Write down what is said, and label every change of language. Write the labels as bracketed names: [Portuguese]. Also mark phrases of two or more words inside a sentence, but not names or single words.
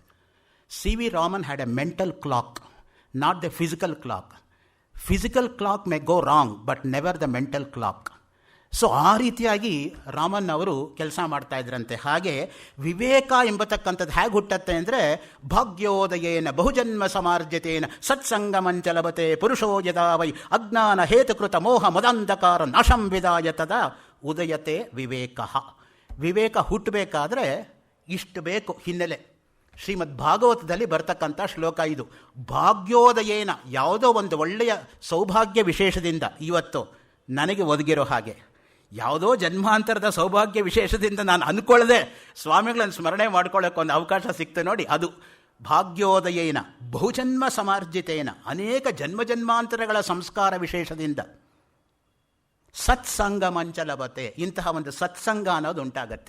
[English] C V Raman had a mental clock, not the physical clock. physical clock may go wrong but never the mental clock. [Kannada] ಸೊ ಆ ರೀತಿಯಾಗಿ ರಾಮನ್ ಅವರು ಕೆಲಸ ಮಾಡ್ತಾ ಇದ್ರಂತೆ. ಹಾಗೆ ವಿವೇಕ ಎಂಬತಕ್ಕಂಥದ್ದು ಹೇಗೆ ಹುಟ್ಟತ್ತೆ ಅಂದರೆ, [Sanskrit] ಭಾಗ್ಯೋದಯೇನ ಬಹುಜನ್ಮ ಸಮಾರ್ಜತೇನ ಸತ್ಸಂಗಮಂಚಲಭತೆ ಪುರುಷೋ ಯದಾ ವೈ ಅಜ್ಞಾನ ಹೇತುಕೃತ ಮೋಹ ಮದಂಧಕಾರ ನಾಶಂ ವಿದಾಯ ತದಾ ಉದಯತೆ ವಿವೇಕ. [Kannada] ವಿವೇಕ ಹುಟ್ಟಬೇಕಾದ್ರೆ ಇಷ್ಟು ಬೇಕು ಹಿನ್ನೆಲೆ. ಶ್ರೀಮದ್ ಭಾಗವತದಲ್ಲಿ ಬರ್ತಕ್ಕಂಥ ಶ್ಲೋಕ ಇದು. ಭಾಗ್ಯೋದಯೇನ, ಯಾವುದೋ ಒಂದು ಒಳ್ಳೆಯ ಸೌಭಾಗ್ಯ ವಿಶೇಷದಿಂದ ಇವತ್ತು ನನಗೆ ಒದಗಿರೋ ಹಾಗೆ, ಯಾವುದೋ ಜನ್ಮಾಂತರದ ಸೌಭಾಗ್ಯ ವಿಶೇಷದಿಂದ ನಾನು ಅಂದ್ಕೊಳ್ಳದೆ ಸ್ವಾಮಿಗಳನ್ನು ಸ್ಮರಣೆ ಮಾಡ್ಕೊಳ್ಳೋಕೆ ಒಂದು ಅವಕಾಶ ಸಿಕ್ತು ನೋಡಿ, ಅದು [Sanskrit] ಭಾಗ್ಯೋದಯೇನ ಬಹುಜನ್ಮ ಸಮಾರ್ಜಿತೇನ, [Kannada] ಅನೇಕ ಜನ್ಮಾಂತರಗಳ ಸಂಸ್ಕಾರ ವಿಶೇಷದಿಂದ [Sanskrit] ಸತ್ಸಂಗ ಮಂಚಲಭತೆ, [Kannada] ಇಂತಹ ಒಂದು ಸತ್ಸಂಗ ಅನ್ನೋದು ಉಂಟಾಗತ್ತೆ.